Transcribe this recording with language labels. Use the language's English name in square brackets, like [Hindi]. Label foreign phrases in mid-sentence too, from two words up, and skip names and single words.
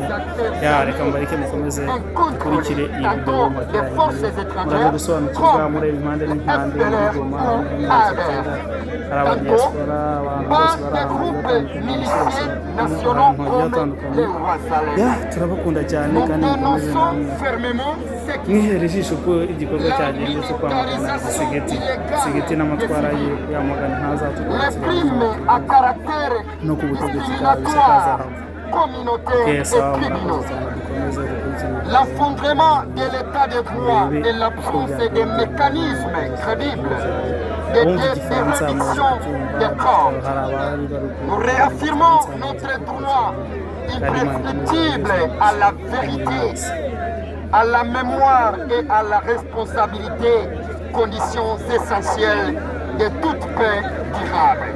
[Kinyarwanda] Reka mbareke mukomeze mukurikire iyi video murabe gusobanukirwa muri impande n'impande muri Goma, hari abadiaspora, abantu bose turabakunda cyane kandi mukomeze mwihere ijisho ko igikorwa cyagenze cyo kwamagana Gisegeti n'amatwara ye yamagana ntazatugarukira no ku butegetsi kabisa kazahava. [French] L'effondrement de l'état de droit et l'absence des mécanismes crédibles de dérédiction des corps. Nous réaffirmons notre droit imprescriptible à la vérité, à la mémoire et à la responsabilité, conditions essentielles de toute paix durable.